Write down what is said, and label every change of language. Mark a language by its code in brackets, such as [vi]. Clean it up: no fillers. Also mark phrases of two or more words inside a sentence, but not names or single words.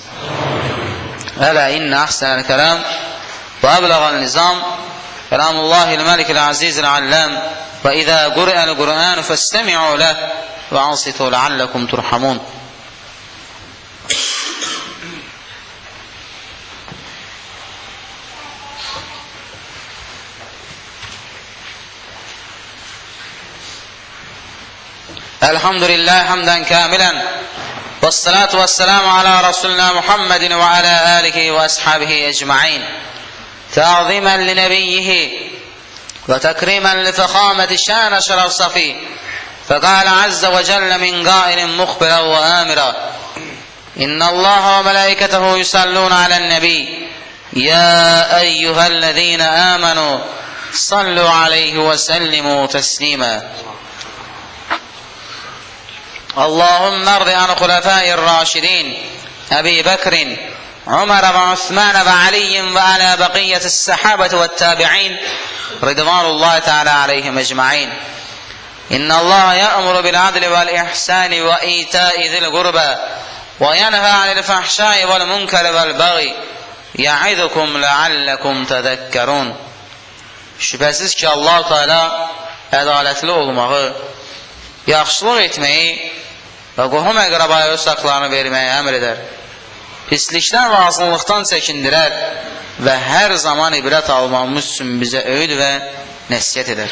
[ar] ألا إن أحسن الكلام وأبلغ النظام كلام الله الملك العزيز العلام وإذا قرئ القرآن فاستمعوا له وأنصتوا لعلكم ترحمون. الحمد لله حمدا كاملا والصلاة والسلام على رسولنا محمد وعلى آله وأصحابه أجمعين تعظيما لنبيه وتكريما لفخامة شأن شرف صافي فقال عز وجل من قائل مخبرا وآمرا إن الله وملائكته يصلون على النبي يا أيها الذين آمنوا صلوا عليه وسلموا تسليما. اللهم ارض عن خلفاء الراشدين أبي بكر عمر وعثمان وعلي وعلى بقية الصحابة والتابعين رضوان الله تعالى عليهم أجمعين. إن الله يأمر بالعدل والإحسان وإيتاء ذي القربى وينهى عن الفحشاء والمنكر والبغي يعظكم لعلكم تذكرون. [az] Şübhəsiz ki Allah-u Teala ədalətli olmağı, yaxşılıq etməyi və qohum əqrabaya öz haqlarını verməyi əmr edər. Pislikdən və azınlıqdan çəkindirər və hər zaman ibrət almamız üçün bizə öyüd və nəsiyyət edər.